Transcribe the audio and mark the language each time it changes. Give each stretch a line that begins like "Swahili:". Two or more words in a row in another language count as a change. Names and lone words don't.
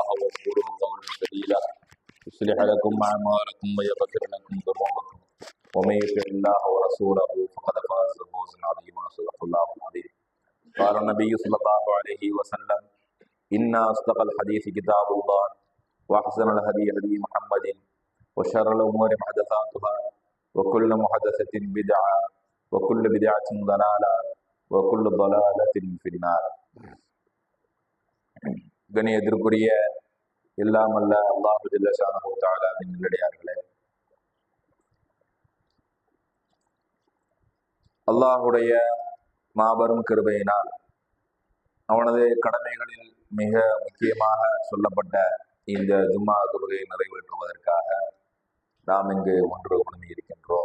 Arabic: وقولوا قولا سديدا يصلح لكم أعمالكم ويغفر لكم ذنوبكم ومن يطع الله ورسوله فقد فاز فوزا عظيما صدق الله العظيم قال النبي صلى الله عليه وسلم إن أصدق الحديث كتاب الله وأحسن الهدي هدي محمد وشر الأمور محدثاتها وكل محدثة بدعة وكل بدعة ضلالة وكل ضلالة في النار.
Tamil: கணியத்திற்குரிய எல்லாம் அல்ல அல்லாஹு
Arabic: جل شأنه
Tamil: தஆலாவின் நல்லடியார்களே, அல்லாஹுடைய மாபெரும் கிருபையினால் அவனது கடமைகளில் மிக முக்கியமாக சொல்லப்பட்ட இந்த ஜும்மா தொழுகையை நிறைவேற்றுவதற்காக நாம் இங்கு ஒன்று குழுமி இருக்கின்றோம்.